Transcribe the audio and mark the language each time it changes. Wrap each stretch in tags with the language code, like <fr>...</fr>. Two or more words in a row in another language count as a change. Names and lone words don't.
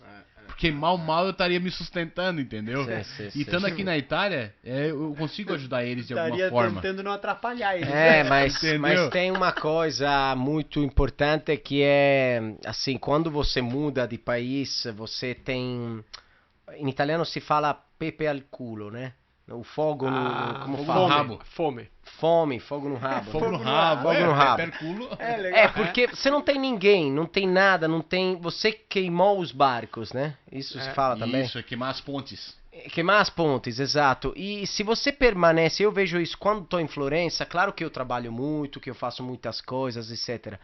<pt>Porque mal eu estaria me sustentando, entendeu? E estando aqui na Itália, eu consigo ajudar eles de alguma Estaria forma. tentando não atrapalhar eles. Mas tem uma coisa muito importante que é, assim, quando você muda de país, você tem... Em italiano si fala</pt> <it>pepe al culo,</it> <pt>né? O fogo no... Como fala? Rabo. Fome, fogo no rabo. Fogo no rabo, fogo no rabo. Perculo. Legal. Porque você não tem ninguém, não tem nada, não tem... Você queimou os barcos, né? Isso se fala também? Isso, é queimar as pontes. Queimar as pontes, exato. E se você permanece, eu vejo isso quando estou em Florença, claro que eu trabalho muito, que eu faço muitas coisas, etc.</pt>